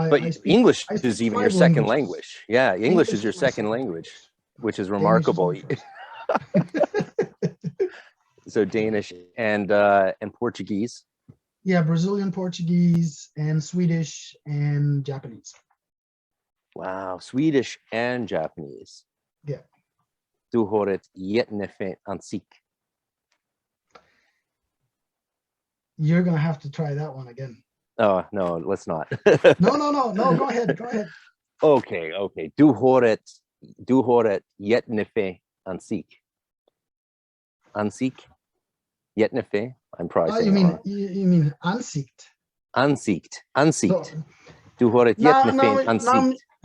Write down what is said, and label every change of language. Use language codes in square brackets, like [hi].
[en] but English is even your second language. Yeah, English is your second language, which is remarkable. So Danish and Portuguese. Yeah, Brazilian Portuguese and Swedish and Japanese. Wow, Swedish and Japanese. Yeah. [sv] Du har ett jättefint ansikte. [en] You're gonna have to try that one again. Oh no, let's not. No. Go ahead. Okay. [sv] Du har ett jättefint ansikte. Ansikte. Jättefint. [en] I'm probably saying you mean ansikt. [sv] Ansikt. Du har ett jättefint ansikte.